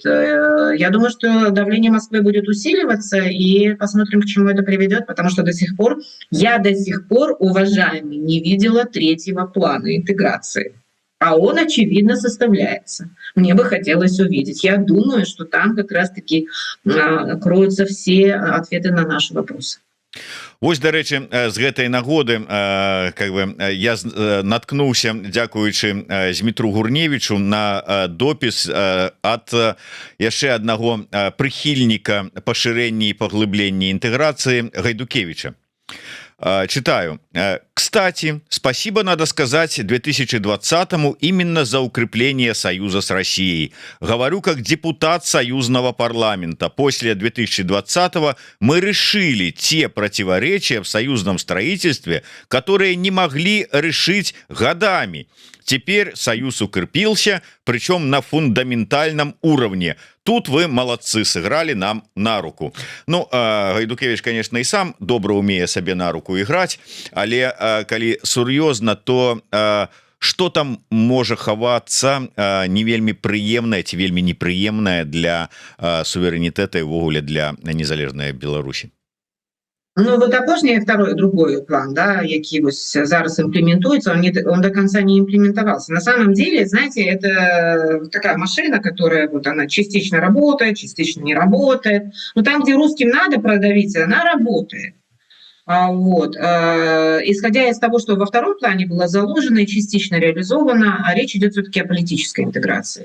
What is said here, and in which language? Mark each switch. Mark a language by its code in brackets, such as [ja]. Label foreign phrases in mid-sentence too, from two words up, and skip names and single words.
[ru] Я думаю, что давление Москвы будет усиливаться, и посмотрим, к чему это приведет, потому что я до сих пор, уважаемый, не видела третьего плана интеграции. А он, очевидно, составляется. Мне бы хотелось увидеть. Я думаю, что там как раз-таки кроются все ответы на наши вопросы. [be] Вось, дарэчы, з гэтай нагоды [ru] как бы [be] я наткнуўся, дзякуючы Змітру Гурневічу, на допіс ад яшчэ аднаго прыхільніка пашырэння і паглыблення інтэграцыі Гайдукевича. [ru] Читаю. Кстати, спасибо, надо сказать, 2020-му именно за укрепление союза с Россией. Говорю как депутат союзного парламента. После 2020-го мы решили те противоречия в союзном строительстве, которые не могли решить годами. Теперь союз укрепился, причем на фундаментальном уровне. Тут вы молодцы, сыграли нам на руку. Ну, Гайдукевич, конечно, и сам добра умее себе на руку играть, [be] але калі сур'ёзна, то [ru] что там [be] можа хавацца не вельмі прыемнае ці вельмі непрыемнае для суверэнітэта і ўвогуле для незалежнай Беларусі? Ну, вот апошні другой план, да, які вось зараз имплементуется, [ru] он до конца не имплементовался. На самом деле, знаете, это такая машина, которая вот она частично работает, частично не работает. Но там, где русским надо продавить, она работает. Вот. Исходя из того, что во втором плане было заложено и частично реализовано, речь идет все-таки о политической интеграции.